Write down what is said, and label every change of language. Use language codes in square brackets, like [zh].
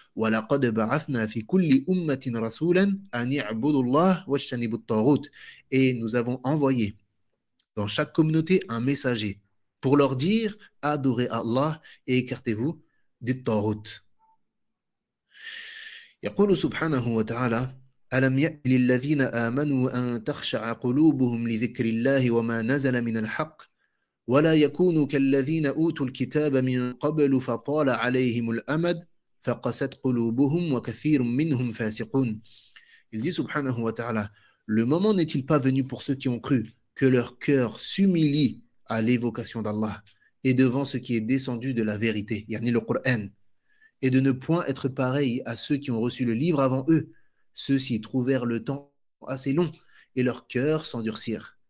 [ar] وَلَقَدْ بَعَثْنَا فِي كُلِّ أُمَّةٍ رَسُولًا أَنِ اعْبُدُوا اللَّهَ وَاجْتَنِبُوا الطَّاغُوتَ. [fr] Et nous avons envoyé dans chaque communauté un messager pour leur dire adorez Allah et écartez-vous du taghut. [ar] يقول سبحانه وتعالى ألم يأن للذين آمنوا أن تخشع قلوبهم لذكر الله وما نزل من الحق ولا يكونوا كالذين أوتوا الكتاب من قبل فطال عليهم الأمد فقست قلوبهم وكثير منهم فاسقون. [fr] Il dit subhanahu wa ta'ala, le moment n'est-il pas venu pour ceux qui ont cru que leur cœur s'humilie à l'évocation d'Allah et devant ce qui est descendu de la vérité, yani le Coran, et de ne point être pareil à ceux qui ont reçu le livre avant eux. Ceux-ci trouvèrent le temps assez long et leurs cœurs s'endurcirent.